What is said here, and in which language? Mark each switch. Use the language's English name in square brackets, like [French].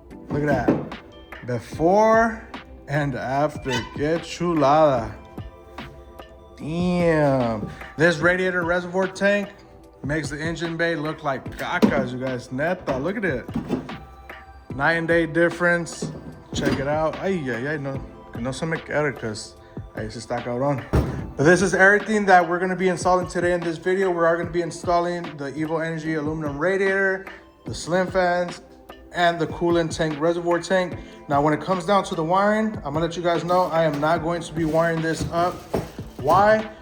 [English] Look at that. Before and after. Get chulada. Damn. This radiator reservoir tank makes the engine bay look like cacas, you guys. Neta, look at it. Night and day difference. Check it out. [Spanish] Ay, no. Que no se me quede, [English] because [Spanish] ahí se está cabrón. [English] But this is everything that we're going to be installing today in this video. We are going to be installing the Evo Energy aluminum radiator, the slim fans, and the coolant tank reservoir tank. Now, when it comes down to the wiring, I'm going to let you guys know I am not going to be wiring this up. Why?